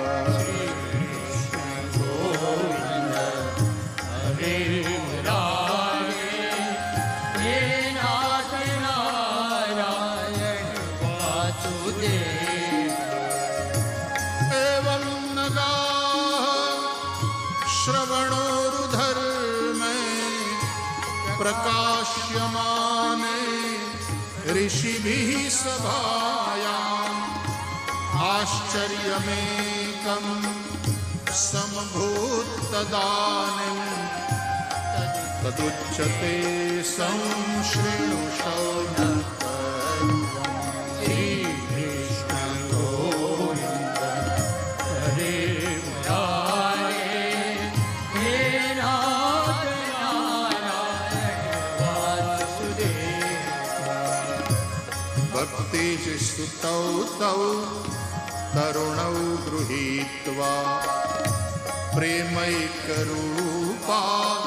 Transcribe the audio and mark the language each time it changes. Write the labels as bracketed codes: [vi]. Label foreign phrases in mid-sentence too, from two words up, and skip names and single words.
[sa] हरे मुरारे हे नाथ नारायण वासुदेव. एवं नगा श्रवणोरुधर्मे प्रकाश्यमाने ऋषिभिः सभायाम् आश्चर्यमेकं समभूत्तदानीं तदुच्यते संशृणु शौनकत्वम्. श्री कृष्ण गोविंद हरे मुरारे हे नाथ नारायण वासुदेव. भक्ति स्तुतौ तौ तरुणौ गृहीत्वा प्रेमैकरूपा